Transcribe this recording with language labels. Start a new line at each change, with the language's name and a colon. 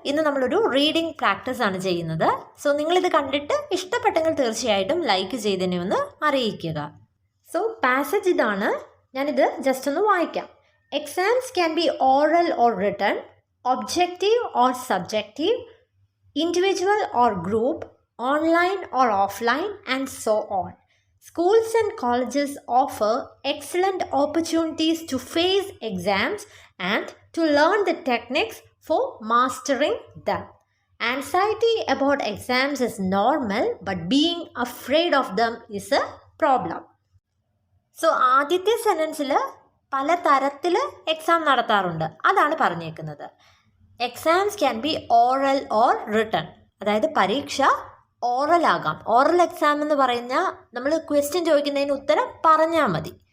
Malayalam: ഇന്ന് നമ്മളൊരു reading practice ആണ് ചെയ്യുന്നത്. സോ നിങ്ങളിത് കണ്ടിട്ട് ഇഷ്ടപ്പെട്ടെങ്കിൽ തീർച്ചയായിട്ടും ലൈക്ക് ചെയ്തതിനെ ഒന്ന് അറിയിക്കുക. സോ പാസേജ് ഇതാണ്, ഞാനിത് ജസ്റ്റ് ഒന്ന് വായിക്കാം.
English: Exams can be oral or written, objective or subjective, individual or group, online or offline and so on. Schools and colleges offer excellent opportunities to face exams and to learn the techniques for mastering them. Anxiety about exams is normal, but being afraid of them is a problem.
Malayalam: So, ആദ്യത്തെ സെൻറ്റൻസിൽ പല തരത്തിൽ exam നടത്താറുണ്ട്, അതാണ് പറഞ്ഞേക്കുന്നത്.
English: exams can be oral or written,
Malayalam: അതായത് പരീക്ഷ oral ആകാം. Oral exam എന്ന് പറഞ്ഞാൽ നമ്മൾ ക്വസ്റ്റ്യൻ ചോദിക്കുന്നതിന് ഉത്തരം പറഞ്ഞാൽ മതി.